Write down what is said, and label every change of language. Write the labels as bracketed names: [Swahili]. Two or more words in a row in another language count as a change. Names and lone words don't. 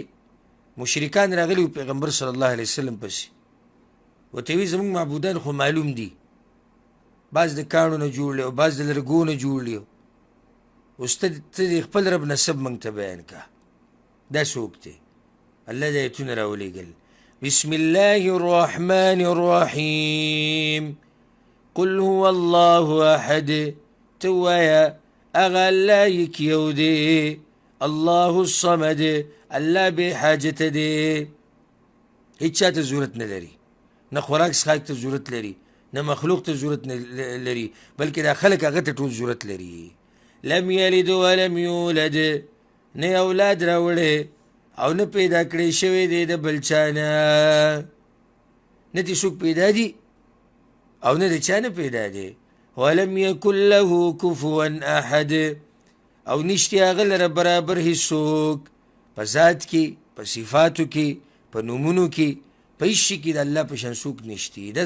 [Pashto] مشرکان راغلي وو پیغمبر صلی الله علیه وسلم پسې، ورته ویل زموږ معبودان خو معلوم دي، بعض د کاڼو نه جوړ دی او بعض د لرګو نه جوړ دی، اوس ته د خپل رب نسب موږ ته بیان که. دا څوک دی؟ الله دا ایتونه راولېږل. [Arabic] بسم الله الرحمن الرحیم قل هو الله احد، [Pashto] ته ووایه هغه الله یک یو دی، [Arabic] الله الصمد، [Pashto] الله بې حاجته دی، هیڅ چا ته ضرورت نه لري، نه خوراک څښاک ته ضرورت لري، نه مخلوق ته ضرورت نه لري، بلکې دا خلک هغه ته ټول ضرورت لري. [Arabic] لم یلد ولم یولد، [Pashto] نه یې اولاد راوړی او نه پیدا کړی شوی دی د بل چا نه، نه دې څوک پیدا دي او نه د چا نه پیدا دی. [Arabic] ولم یکن له کفوا احد، [Pashto] او نشتی هغه لره برابر هیڅوک، په ذات کې، په صفاتو کې، په نومونو کې، په هیڅ شي کې د الله په شان څوک نشتی.